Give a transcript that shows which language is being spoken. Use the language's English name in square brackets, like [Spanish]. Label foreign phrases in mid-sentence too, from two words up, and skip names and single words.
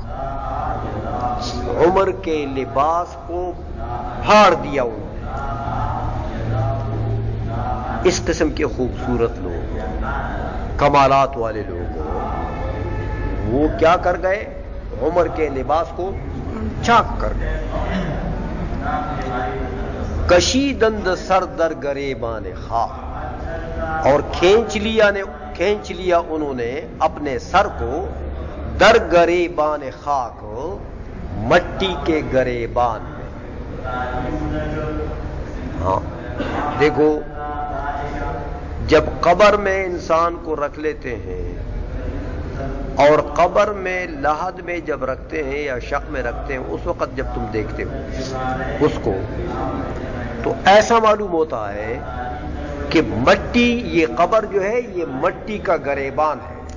[Urdu] عمر کے لباس کو پھاڑ دیا انہوں نے. اس قسم کے خوبصورت لوگ، کمالات والے لوگ، وہ کیا کر گئے؟ عمر کے لباس کو چاک کر گئے. [Persian] کشیدند سر در گریبان خاک، [Urdu] اور کھینچ لیا انہوں نے اپنے سر کو [Persian] در گریبان خاک، [Urdu] مٹی کے گریبان میں. ہاں دیکھو جب قبر میں انسان کو رکھ لیتے ہیں اور قبر میں لحد میں جب رکھتے ہیں یا شق میں رکھتے ہیں، اس وقت جب تم دیکھتے ہو اس کو تو ایسا معلوم ہوتا ہے کہ مٹی، یہ قبر جو ہے یہ مٹی کا گریبان ہے.